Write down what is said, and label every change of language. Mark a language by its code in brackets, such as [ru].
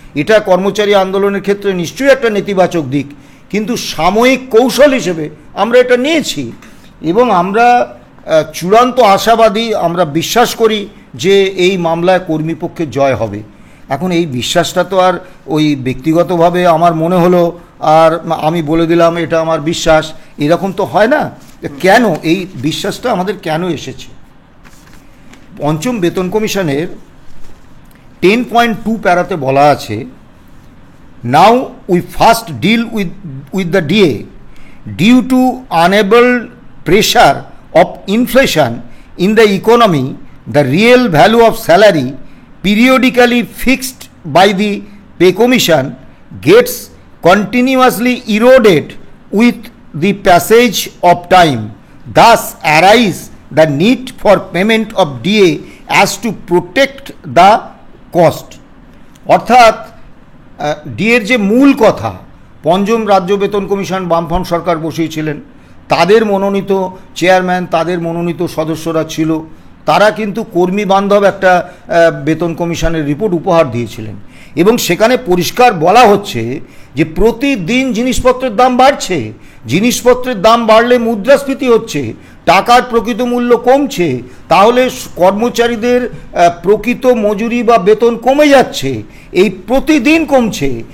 [bn] এটা কর্মচারী আন্দোলনের ক্ষেত্রে নিশ্চয়ই একটা নেতিবাচক দিক, কিন্তু সাময়িক কৌশল হিসেবে আমরা এটা নিয়েছি এবং আমরা চূড়ান্ত আশাবাদী। আমরা বিশ্বাস করি যে এই মামলায় কর্মীপক্ষের জয় হবে। এখন এই বিশ্বাসটা তো আর ওই ব্যক্তিগতভাবে আমার মনে হলো আর আমি বলে দিলাম এটা আমার বিশ্বাস, এরকম তো হয় না। কেন এই বিশ্বাসটা আমাদের কেন এসেছে? পঞ্চম বেতন কমিশনের 10.2 প্যারাতে বলা আছে, [en] Now we first deal with the DA due to unable pressure of inflation in the economy, the real value of salary periodically fixed by the pay commission gets continuously eroded with the passage of time. Thus arise the need for payment of DA as to protect the cost. [bn] অর্থাৎ ডিএর যে মূল কথা, পঞ্চম রাজ্য বেতন commission বামফ্রন্ট সরকার বসিয়েছিলেন, তাদের মনোনীত চেয়ারম্যান, তাদের মনোনীত সদস্যরা ছিল, তারা কিন্তু কর্মী বান্ধব একটা বেতন কমিশনের রিপোর্ট উপহার দিয়েছিলেন এবং সেখানে পরিষ্কার বলা হচ্ছে যে প্রতিদিন জিনিসপত্রের দাম বাড়ছে, জিনিসপত্রের দাম বাড়লে মুদ্রাস্ফীতি হচ্ছে, টাকার প্রকৃত মূল্য কমছে, তাহলে কর্মচারীদের প্রকৃত মজুরি বা বেতন কমে যাচ্ছে, এই প্রতিদিন কমছে।